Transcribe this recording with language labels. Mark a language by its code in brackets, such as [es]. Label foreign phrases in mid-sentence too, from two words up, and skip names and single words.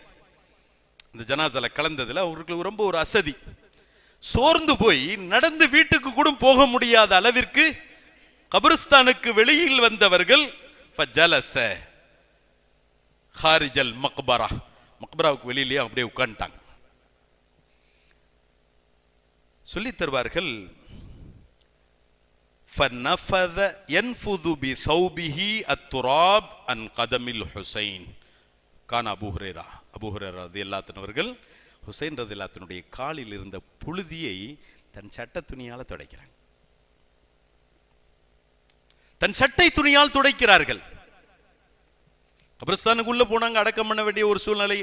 [ta] இந்த ஜனாசால கலந்ததுல அவர்களுக்கு ரொம்ப ஒரு அசதி, சோர்ந்து போய் நடந்து வீட்டுக்கு கூட போக முடியாத அளவிற்கு கபிரிஸ்தானுக்கு வெளியில் வந்தவர்கள் [ar] فجلس خارج المقبرة, [ta] மக்பராவுக்கு வெளியிலேயே அப்படியே உட்கார்ந்துட்டாங்க. சொல்லி தருவார்கள், [ar] فَنَفَذَ يَنْفُذُ بِثَوْبِهِ التُّرَابَ عَنْ قَدَمِ الْحُسَيْنِ. [ta] கான அபூ ஹுரைரா [ar] رضي الله عنه [ta] அவர்கள் ஹுசைன் ரலியல்லாஹு அன்ஹுடைய காலில் இருந்த புழுதியை தன் சட்டை துணியால துடைக்கிறாங்க. தன் சட்டை துணியால் துடைக்கிறார்கள். கபிரிஸ்தானுக்குள்ள போனாங்க, அடக்கம் பண்ண வேண்டிய ஒரு சூழ்நிலை.